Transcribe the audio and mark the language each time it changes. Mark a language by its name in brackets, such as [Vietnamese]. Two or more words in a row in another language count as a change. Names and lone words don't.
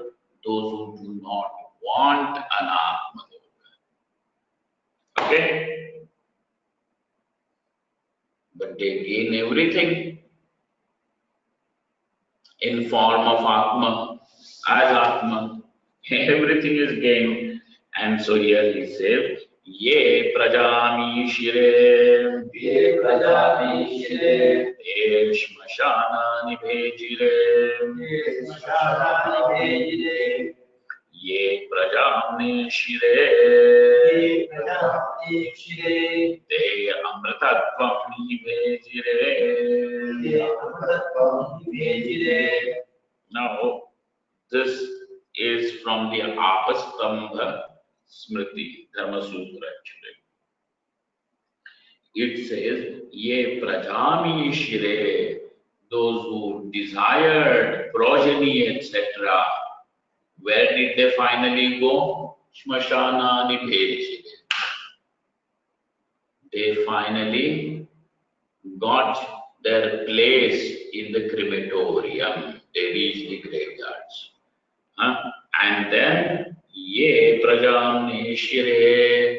[English] Those who do not want an Atma Loka. Okay? But they gain everything in form of Atma, as Atma. Everything is gained. And so here he says, [Sanskrit] ये प्रजामि शिरे, ये प्रजामिश्रे, ते श्मशान निभेजिरे, ये स्मशान निभेजिरे, ये प्रजाम्ने शिरे, ये प्रजामिश्रे, ते अमृतत्वम् निभेजिरे. ये अमृतत्वम् निभेजिरे. [English] Now, this is from the Apastambha Smriti Dharma Sutra actually. It says, [Sanskrit] ये प्रजामि शिरे, [English] those who desired progeny, etc. Where did they finally go? [Sanskrit] श्मशान निभेजिरे. [English] They finally got their place in the crematorium. They reached the graveyards. And then, [Sanskrit] ये प्रजाम्ने शिरे,